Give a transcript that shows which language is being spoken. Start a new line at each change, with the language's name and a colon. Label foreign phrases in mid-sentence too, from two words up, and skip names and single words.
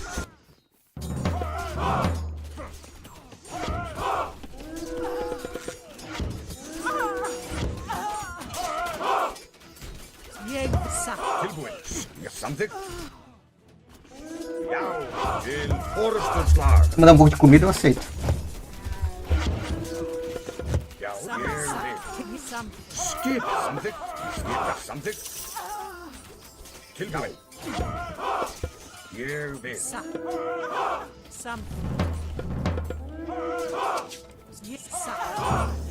Icelandic: Ég satt. Tilbúin. Samþykkt. Já, til orustu slag.
Portuguese: Se mandar um pouco de comida, eu aceito.
Icelandic: Já, Samt. ég vil. Satt. Samt. Skip. Samþykkt. Skip. Samþykkt. Tilbúin. Ég vil. Satt. Samt. Ég satt.